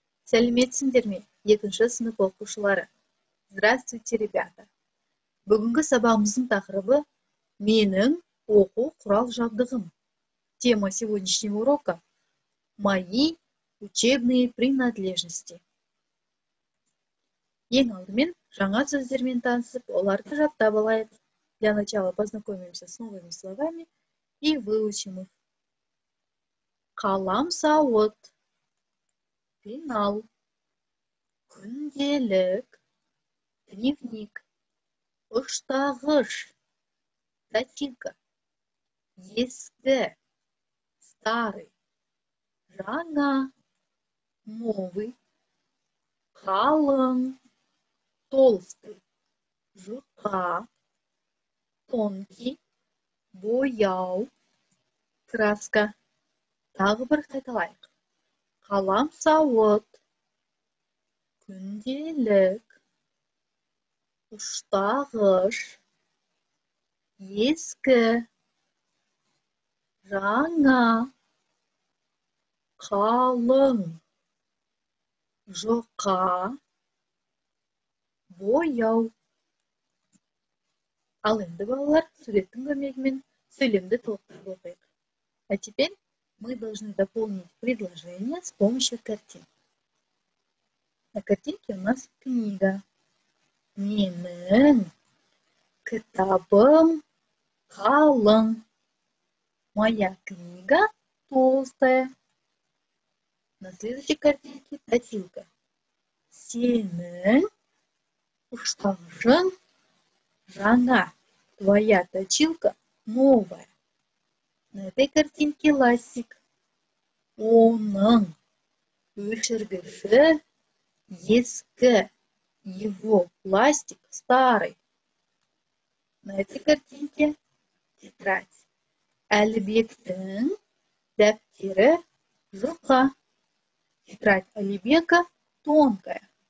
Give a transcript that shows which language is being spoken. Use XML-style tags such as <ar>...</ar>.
<kk>Сәлеметсіңдер ме, екінші сынып оқушылары?</kk> <ru>Здравствуйте, ребята!</ru> <kk>Бүгінгі сабағымыздың тақырыбы менің оқу құрал жабдығым.</kk> <ru>Тема сегодняшнего урока – мои учебные принадлежности.</ru> <kk>Ең алдымен жаңа сөздермен танысып, оларды жаттап алайық.</kk> <ru>Для начала познакомимся с новыми словами и выучим их.</ru> <kk>Қаламсауыт, пенал, күнделік, дневник, ұштағыш, точилка, ескі, старый, жаңа, новый, қалың, толстый, жұқа, тонкий, бояу, краска. Тағы бір қайталайық. Қаламсауыт, күнделік, ұштағыш, ескі, жаңа, қалың, жұқа, бояу. Ал енді балалар, суреттің көмегімен сөйлемді толықтырып оқиық.</kk> <ru>А теперь мы должны дополнить предложение с помощью картин. На картинке у нас книга.</ru> <kk>Менің кітабым қалың.</kk> <ru>Моя книга толстая. На следующей картинке точилка.</ru> <kk>Сенің ұштағышың жаңа.</kk> <ru>Твоя точилка новая. На этой картинке ластик.</ru> <kk>Оның өшіргіші ескі.</kk> <ru>Его пластик старый. На этой картинке тетрадь.</ru> <kk>Әлібектің дәптері жұқа.</kk> <ru>Тетрадь Алибека тонкая.</ru>